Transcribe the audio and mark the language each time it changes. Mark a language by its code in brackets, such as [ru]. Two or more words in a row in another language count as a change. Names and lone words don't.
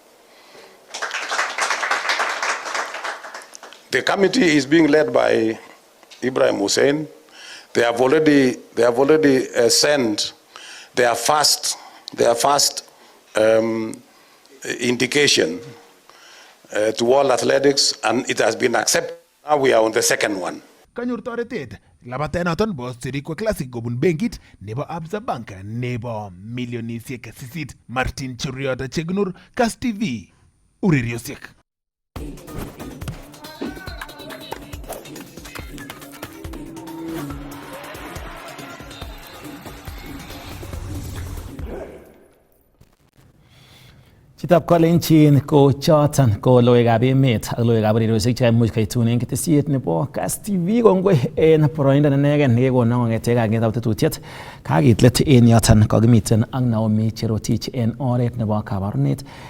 [en] The committee is being led by Ibrahim Hussein. They have already sent their first indication to World Athletics, and it has been accepted. Now we are on the second one. [kln] Kanyor toretet labatenaton bo Sirikwa Classic kobun benkit nebo Absa Bank nebo milionisiek 8. Martin Cheriota Chegnur, Kass TV, ureriosiek. Chitab kolenjin ko choton ko logoiwekab emet ak logoiwekab ureriosiek cheimuch kaitun en ketesiet nebo Kass TV kongoi en boroindo nenegen nekekonon kong'eten kangetab tetutiet kakit let en yoton kokimiten ak Naomi Cherotich en oret nebo kabarunet.